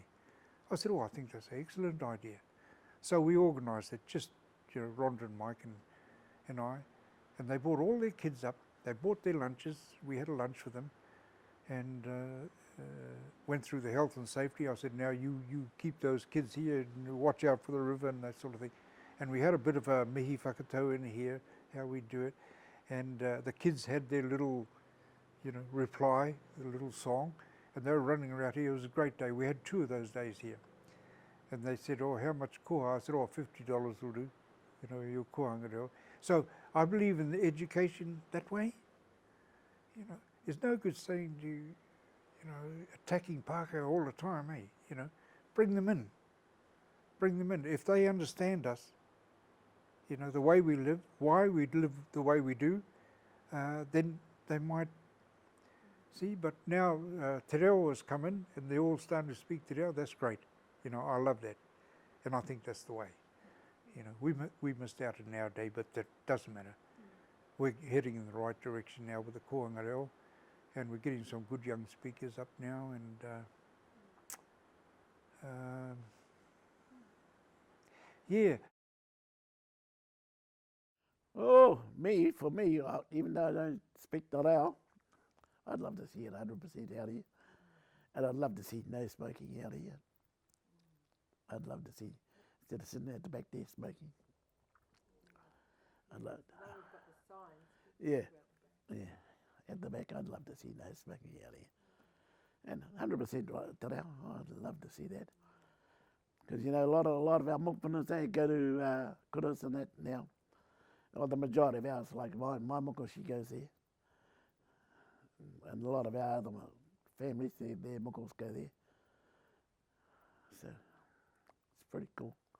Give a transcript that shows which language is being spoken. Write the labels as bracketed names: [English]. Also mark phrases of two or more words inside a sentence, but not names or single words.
[English] I said, oh, I think that's an excellent idea. So we organised it, just, you know, Rhonda and Mike and I, and they brought all their kids up. They brought their lunches. We had a lunch for them, and went through the health and safety. I said, now you keep those kids here and watch out for the river and that sort of thing. And we had a bit of a [Māori] mihi whakatau [English] in here, how we do it. And the kids had their little, you know, reply, the little song, and they were running around here. It was a great day. We had 2 of those days here. And they said, oh, how much koha? I said, oh, $50 will do, you know, your [Māori] kohanga reo. [English] So I believe in the education that way. You know, it's no good saying to, you know, attacking Pakeha all the time, eh? You know, bring them in. Bring them in. If they understand us, you know, the way we live, why we live the way we do, then they might see. But now Tarewa has come in and they're all starting to speak Tarewa. That's great. You know, I love that. And I think that's the way. You know, we missed out in our day, but that doesn't matter. We're heading in the right direction now with the [Māori] kohanga reo, [English] and we're getting some good young speakers up now, and yeah. Oh, for me, even though I don't speak [Māori] te reo, [English] I'd love to see it 100% out here. And I'd love to see no smoking out here. I'd love to see, instead of sitting at the back there smoking. I'd love Now we've got the signs. yeah, at the back, I'd love to see no smoking out here. And 100% [Māori] te reo, [English] I'd love to see that. Because, you know, a lot of our mokupanas, they go to kuras and that now. Well, the majority of ours, like my moko, she goes there. And a lot of our other families, their mokos go there. So, it's pretty cool.